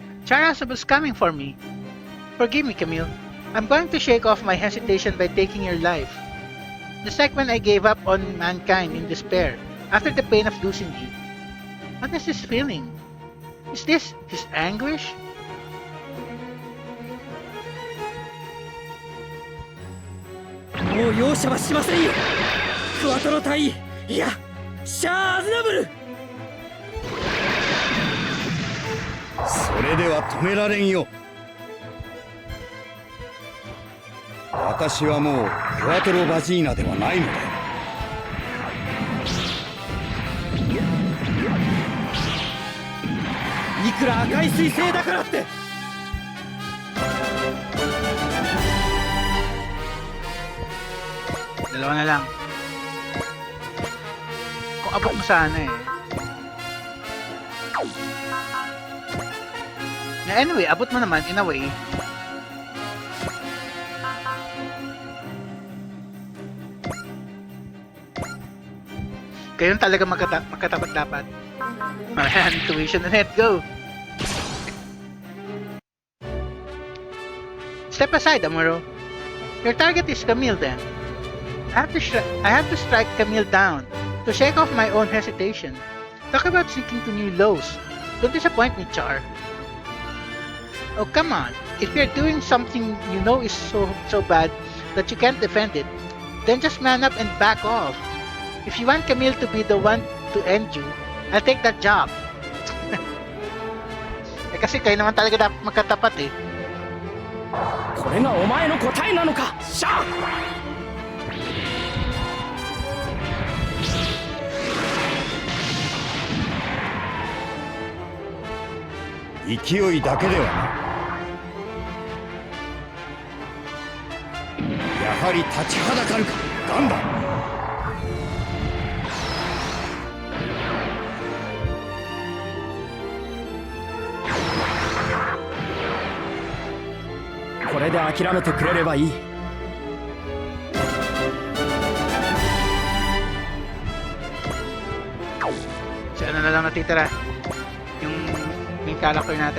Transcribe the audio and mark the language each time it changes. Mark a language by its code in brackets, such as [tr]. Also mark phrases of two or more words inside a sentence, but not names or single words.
[en] Char was coming for me. Forgive me, Camille. I'm going to shake off my hesitation by taking your life. Just like when I gave up on mankind in despair after the pain of losing you. What is this feeling? Is this his anguish? [ja] もう容赦はしませんよ。クワトロ隊、いや、シャア・アズナブル。それでは止められんよ。私はもうクワトロバジーナではないのだ。いくら赤い彗星だからって。 [tl] Dalawa na lang. Kung abot mo sana eh. Anyway, abot mo naman [en] in a way. [tl] Kayo talaga magkatapat dapat. Ayan, tuition na net, go! [en] Step aside, [tl] Amuro. [en] Your target is Camille then. I have to strike Camille down to shake off my own hesitation. Talk about sinking to new lows. Don't disappoint me, Char. Oh, come on. If you're doing something you know is so bad that you can't defend it, then just man up and back off. If you want Camille to be the one to end you, I'll take that job. [tl] Eh kasi kayo naman talaga dapat magkatapat eh. [ja] これがお前の答えなのか、シャア。勢いだけではない。やはり立ちはだかるか、ガンダム。これで諦めてくれればいい。 [tl] Si ano na lang natitira? Yung [en] main character [tl] natin.